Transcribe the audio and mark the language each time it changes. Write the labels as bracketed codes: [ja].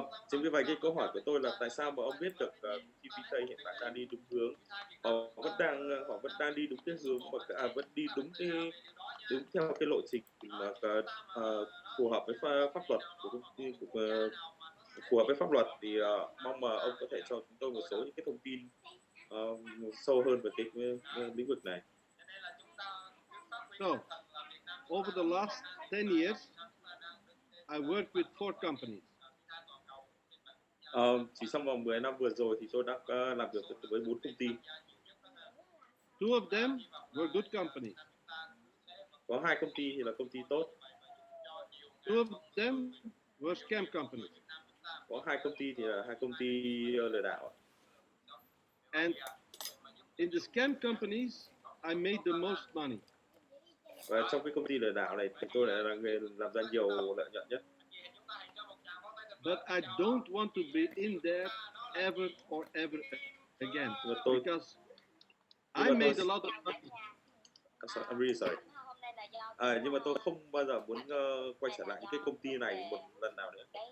[vi] Chính vì vậy cái câu hỏi của tôi là tại sao mà ông biết được công ty Vitae hiện tại đang đi đúng hướng, họ vẫn đang đi đúng cái hướng mà vẫn đi đúng theo cái lộ trình mà phù hợp với pháp luật của công ty, phù hợp với pháp luật, thì mong mà ông có thể cho chúng tôi một số những cái thông tin sâu hơn về cái lĩnh vực này. [en] So, over the last 10 years, I worked with 4 companies. [vi] Chỉ trong vòng 10 năm vừa rồi thì tôi đã làm việc với 4 công ty. [en] 2 of them were good companies. [vi] Có 2 công ty thì là công ty tốt. [en] 2 of them were scam companies. [vi] Có 2 công ty thì là 2 công ty lừa đảo. [en] And in the scam companies, I made the most money. [vi] Và trong cái công ty lừa đảo này thì tôi lại là người làm ra nhiều lợi nhuận nhất. [en] But I don't want to be in there ever or ever again because I made a lot of money. I'm really sorry. [vi] Nhưng mà tôi không bao giờ muốn quay trở lại những cái công ty này một lần nào nữa.